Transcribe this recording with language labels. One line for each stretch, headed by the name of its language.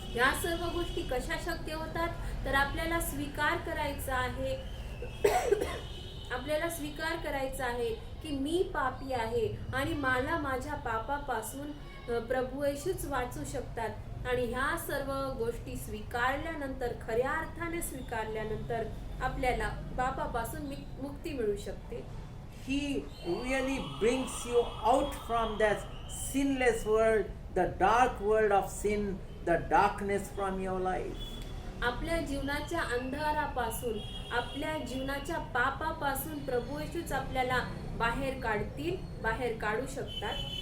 Marathi: या सर्व गोष्टी कशा शक्य होतात तर आपल्याला स्वीकार करायचा आहे आपल्याला स्वीकार करायचा आहे की मी पापी आहे आणि मला माझ्या पापापासून प्रभू येशूच वाचू शकतात आणि ह्या सर्व गोष्टी स्वीकारल्यानंतर खऱ्या अर्थाने स्वीकारल्यानंतर आपल्याला पापापासून मुक्ती मिळू शकते.
English: He really brings you out from that sinless world, the dark world of sin, the darkness from your life.
Marathi: आपल्या जीवनाच्या अंधारापासून आपल्या जीवनाच्या पापापासून प्रभू येशूच आपल्याला बाहेर काढू शकतात.